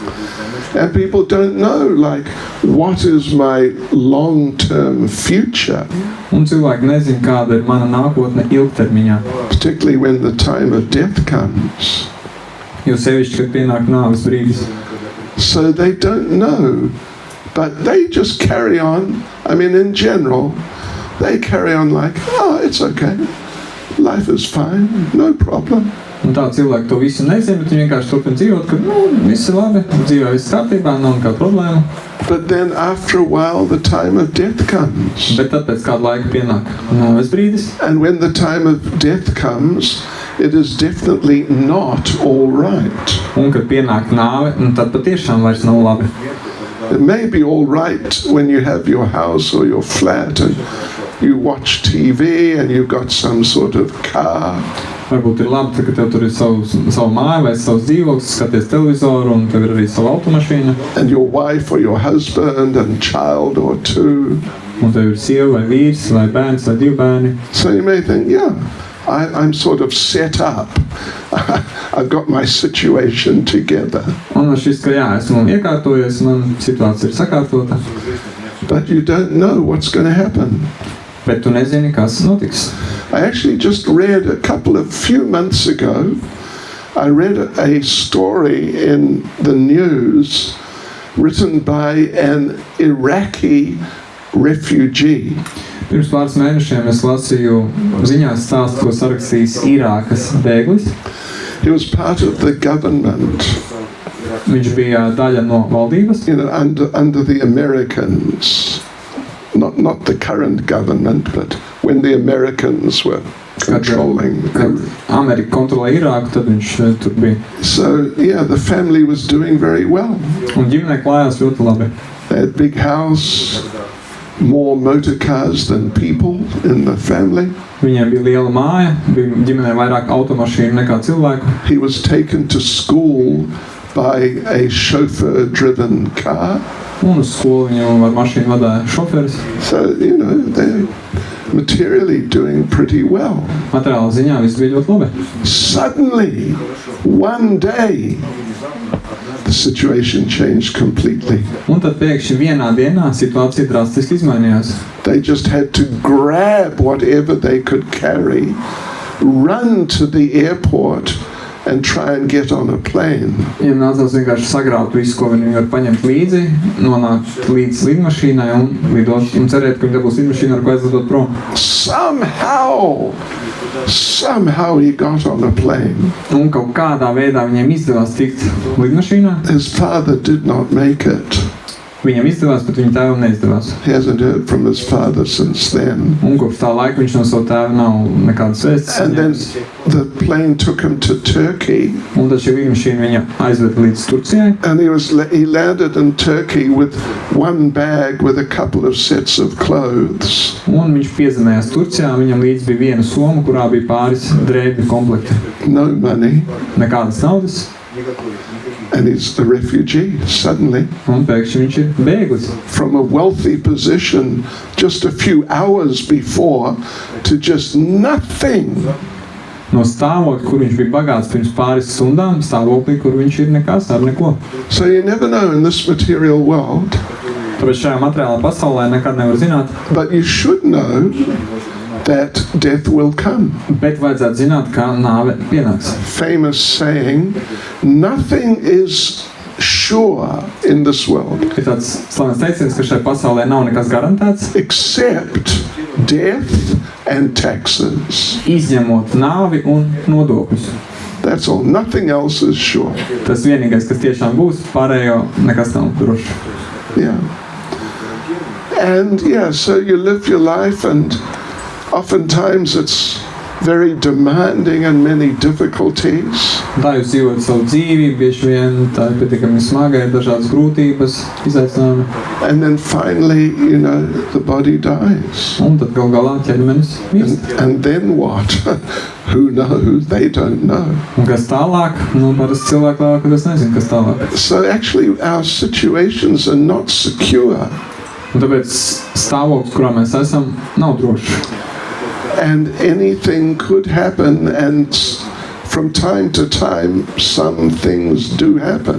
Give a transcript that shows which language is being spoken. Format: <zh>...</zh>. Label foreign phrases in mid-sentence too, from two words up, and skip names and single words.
<en>And people don't know, like, what is my long-term future,</en> <lv>Un cilvēki nezina, kāda ir mana nākotne ilgtermiņā.</lv> <en>particularly when the time of death comes.</en> <lv>Jo sevišķi, kad pienāk nāves brīdis.</lv> <en>So they don't know, but they just carry on. I mean, in general, they carry on like, oh, it's okay. Life is fine, no problem.</en> <lv>Un tā cilvēki to visu nezina, bet viņi vienkārši turpina dzīvot, ka, nu, viss ir labi, dzīvē viss kārtībā, nav nekāda problēma.</lv> <en>But then after a while, the time of death comes.</en> <lv>Bet tad pēc kāda laika pienāk nāves brīdis.</lv> <en>And when the time of death comes, it is definitely not all right.</en> <lv>Un kad pienāk nāve, un tad patiešām vairs nav labi.</lv> <en>It may be all right when you have your house or your flat and you watch TV and you've got some sort of car.</en> <lv>Varbūt ir labi, ka tev tur ir savu māju vai savs dzīvoklis, skaties televizoru un tev ir arī savu automašīnu.</lv> <en>And your wife or your husband and child or two.</en> <lv>Un tev ir sieva vai vīrs vai bērns vai divi bērni.</lv> <en>So you may think, yeah, I'm sort of set up. I've got my situation together.</en> <lv>Un man šis, ka jā, esmu iekārtojies, man situācija ir sakārtota.</lv> <en>But you don't know what's going to happen.</en> <lv>Bet tu nezini, kas notiks.</lv> <en>I actually just read a few months ago, I read a story in the news written by an Iraqi refugee.</en> <lv>Pirms pāris mēnešiem es lasīju ziņās stāstu, ko sarakstījis Irākas bēglis.</lv> <en>He was part of the government,</en> <lv>Viņš bija daļa no valdības,</lv> <en>you know, under the Americans. Not the current government, but when the Americans were controlling.</en> <lv>kad Amerika kontrolē Irāku, tad viņš tur bija.</lv> <en>So, yeah, the family was doing very well.</en> <lv>Un ģimene klājās ļoti labi.</lv> <en>They had a big house, more motor cars than people in the family.</en> <lv>Viņiem bija liela māja, bija ģimenē vairāk automašīnu nekā cilvēku.</lv> <en>He was taken to school by a chauffeur-driven car.</en> <lv>Un uz skolu viņu ar mašīnu vadīja šoferis.</lv> <en>So, they're materially doing pretty well.</en> <lv>Materiāla ziņā viss bija ļoti labi.</lv> <en>Suddenly, one day, the situation changed completely.</en> <lv>Un tad pēkšņi vienā dienā situācija drastiski izmainījās.</lv> <en>They just had to grab whatever they could carry, run to the airport, and try and get on a plane.</en> <lv>Viņiem nācās vienkārši sagrābt visu, ko viņi var paņemt līdzi, nonākt līdz lidmašīnai un lidot un cerēt, ka viņi dabūs lidmašīnu, ar ko aizlidot prom.</lv> <en>Somehow he got on a plane.</en> <lv>Un kaut kādā veidā viņiem izdevās tikt lidmašīnā.</lv> <en>His father did not make it.</en> <lv>Viņam izdevās, bet viņa tēvam neizdevās.</lv> <en>He hasn't heard from his father since then.</en> <lv>Un kopš tā laika viņš no savu tēvu nav nekādas vēstis.</lv> <en>And then the plane took him to Turkey.</en> <lv>Un tad šī lidmašīna viņa aizveda līdz Turcijai.</lv> <en>And he landed in Turkey with one bag with a couple of sets of clothes.</en> <lv>Un viņš piezemējās Turcijā, viņam līdz bija viena soma, kurā bija pāris drēbju komplekti.</lv> <en>No money.</en> <lv>Nekādas naudas.</lv> <en>And he's a refugee suddenly.</en> <lv>Un pēkšņi viņš ir bēglis.</lv> <en>From a wealthy position just a few hours before to just nothing.</en> <lv>No stāvokļa, kur viņš bija bagāts pirms pāris stundām, stāvoklī, kur viņš ir nekas ar neko.</lv> <en>So you never know in this material world.</en> <lv>Tāpēc šajā materiālā pasaulē nekad nevar zināt.</lv> <en>But you should know that death will come.</en> <lv>Bet vajadzētu zināt, ka nāve pienāks.</lv> <en>Famous saying, nothing is sure in this world.</en> <lv>Ir tāds slavens teiciens, ka šai pasaulē nav nekas garantēts,</lv> <en>except death and taxes.</en> <lv>izņemot nāvi un nodokļus.</lv> <en>That's all. Nothing else is sure.</en> <lv>Tas vienīgais, kas tiešām būs, pārējo nekas nav drošs.</lv> <en>Yeah. And so you live your life, and oftentimes it's very demanding and many difficulties.</en> <lv>Tā jūs dzīvojat savu dzīvi, bieži vien tā ir pietiekami smaga, ir dažādas grūtības, izaicinājumi.</lv> <en>And then finally, the body dies.</en> <lv>Un tad gal galā ķermenis mirst.</lv> <en>And then what? Who knows? They don't know.</en> <lv>Un kas tālāk? Parasti cilvēki labāk, kas nezina, kas tālāk.</lv> <en>So actually our situations are not secure.</en> <lv>Un tāpēc stāvoklis, kurā mēs esam, nav drošs.</lv> <en>And anything could happen, and from time to time some things do happen.</en>